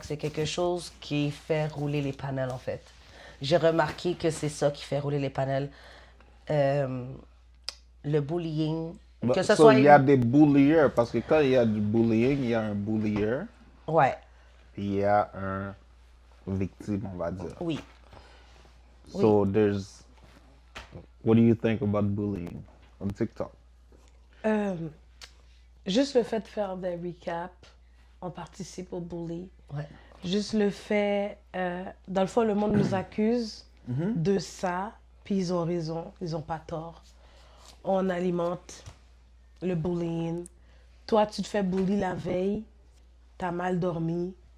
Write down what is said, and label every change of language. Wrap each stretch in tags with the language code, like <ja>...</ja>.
<fr>C'est quelque chose qui fait rouler les panels, en fait. J'ai remarqué que c'est ça qui fait rouler les panels. Le bullying, que ce soit... Il y a des bulliers, parce que quand il y a du bullying, il y a un bullier, Ouais, puis il y a un victime, on va dire. oui.</fr> <en>So there's... What do you think about bullying on TikTok?</en> <fr>Juste le fait de faire des recaps, on participe au bully. Ouais. Juste le fait, dans le fond, le monde nous accuse de ça, puis ils ont raison, ils n'ont pas tort. On alimente le bullying. Toi, tu te fais bully la veille, t'as mal dormi.</fr>